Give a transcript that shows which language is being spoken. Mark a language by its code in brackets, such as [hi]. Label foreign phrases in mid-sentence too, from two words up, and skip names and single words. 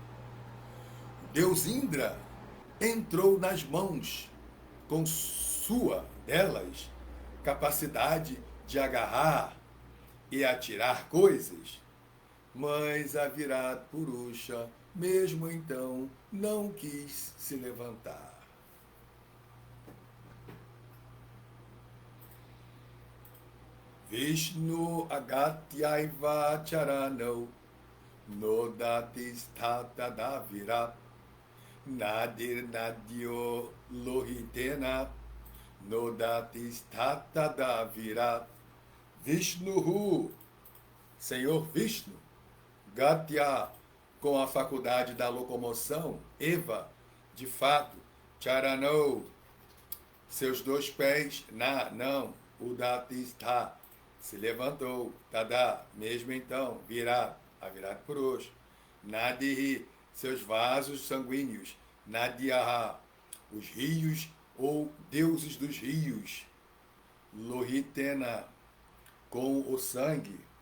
[pt] O Deus Indra entrou nas mãos com sua, delas, capacidade de agarrar e atirar coisas, mas a Virat Purusha, mesmo então, não quis se levantar. [sa] विष्णुः अगत्यैव चरणौ नोदतिष्ठत् तदा विराट् नाड्यो नद्यो लोहितेन नोदतिष्ठत् तदा विराट्. [pt] Vishnuhu, Senhor Vishnu, Gatya, com a faculdade da locomoção, Eva, de fato, Charano, seus dois pés, não, Udatistha, se levantou, Tada, mesmo então, virá, a Virat Purusha, Nadihi, seus vasos sanguíneos, Nadiaha, os rios ou deuses dos rios, Lohitena, com o sangue,